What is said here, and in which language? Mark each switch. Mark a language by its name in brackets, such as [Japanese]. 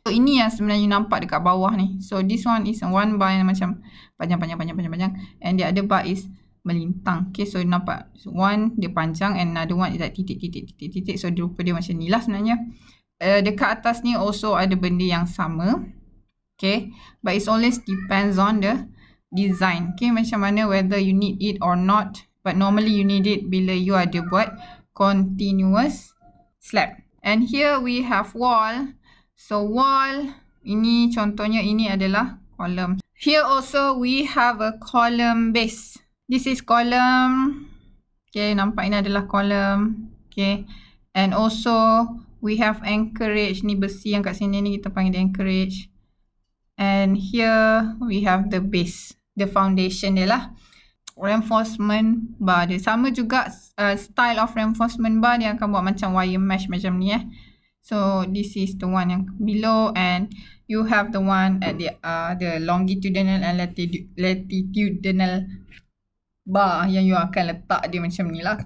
[Malay] So ini yang sebenarnya you nampak dekat bawah ni. [English] So this one is one bar [Malay] yang macam panjang, [English] and the other bar is [Malay] melintang. [English] Okay, so you [Malay] nampak, [English] so one [Malay] dia panjang [English] and another one is like [Malay] titik. So rupa dia macam ni lah sebenarnya. Dekat atas ni also ada benda yang sama. [English] Okay, but it always depends on the design. Okay, [Malay] macam mana [English] whether you need it or not. But normally you need it [Malay] bila you ada buat [English] continuous slab. And here we have wall. [Malay] So wall, ini contohnya ini adalah column. [English] Here also we have a column base. This is column. [Malay] Okay, nampak ini adalah column. [English] Okay, and also we have anchorage. [Malay] Ni besi yang kat sini ni kita panggil anchorage. [English] And here we have the base, the foundation [Malay] dia lah. [English] Reinforcement bar [Malay] dia sama juga, [English] style of reinforcement bar [Malay] dia akan buat macam [English] wire mesh [Malay] macam ni [English] So this is the one yang below, and you have the one at the longitudinal and latitudinal bar [Malay] yang you akan letak dia macam ni lah.